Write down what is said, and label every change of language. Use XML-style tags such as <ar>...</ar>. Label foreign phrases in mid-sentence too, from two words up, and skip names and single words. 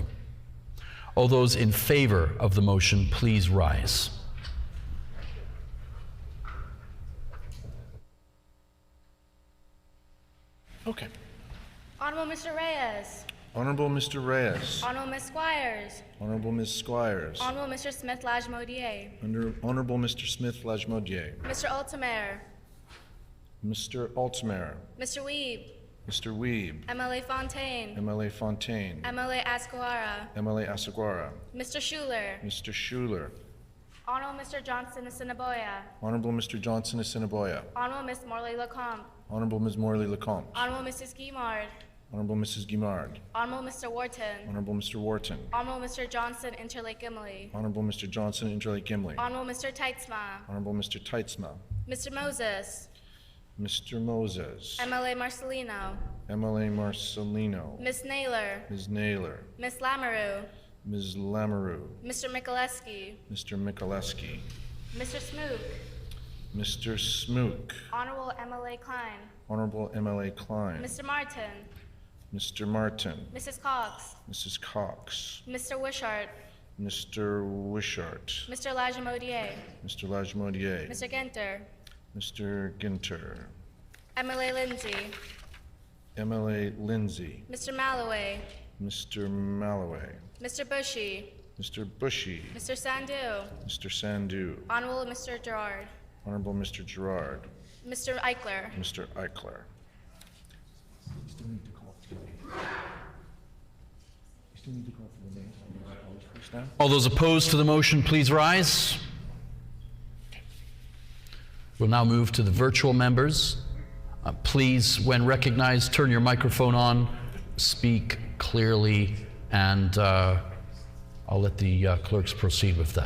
<en>All those in favor of the motion, please rise. Okay. Honorable Mr. Reyes. Honorable Mr. Reyes. Honorable Ms. Squires. Honorable Ms. Squires. Honorable Mr. Smith-Lajmodier. Honorable Mr. Smith-Lajmodier. Mr. Altamare. Mr. Altamare. Mr. Weeb. Mr. Weeb. MLA Fontaine. MLA Fontaine. MLA Asquara. MLA Asaguara. Mr. Schuler. Mr. Schuler. Honorable Mr. Johnson Assiniboia. Honorable Mr. Johnson Assiniboia. Honorable Ms. Morley Lecomte. Honorable Ms. Morley Lecomte. Honorable Mrs. Guimard. Honorable Mrs. Guimard. Honorable Mr. Wharton. Honorable Mr. Wharton. Honorable Mr. Johnson Interlake Gimli. Honorable Mr. Johnson Interlake Gimli. Honorable Mr. Teitzma. Honorable Mr. Teitzma. Mr. Moses. Mr. Moses. MLA Marcelino. MLA Marcelino. Ms. Naylor. Ms. Naylor. Ms. Lamoureux. Ms. Lamoureux. Mr. Mikuleski. Mr. Mikuleski. Mr. Smook. Mr. Smook. Honorable MLA Klein. Honorable MLA Klein. Mr. Martin. Mr. Martin. Mrs. Cox. Mrs. Cox. Mr. Wishart. Mr. Wishart. Mr. Lajmodier. Mr. Lajmodier. Mr. Ginter. Mr. Ginter. MLA Lindsay. MLA Lindsay. Mr. Malloway. Mr. Malloway. Mr. Bushy. Mr. Bushy. Mr. Sandu. Mr. Sandu. Honorable Mr. Gerard. Honorable Mr. Gerard. Mr. Eichler. Mr. Eichler. All those opposed to the motion, please rise. We'll now move to the virtual members. Please, when recognized, turn your microphone on, speak clearly, and I'll let the clerks proceed with that.</en>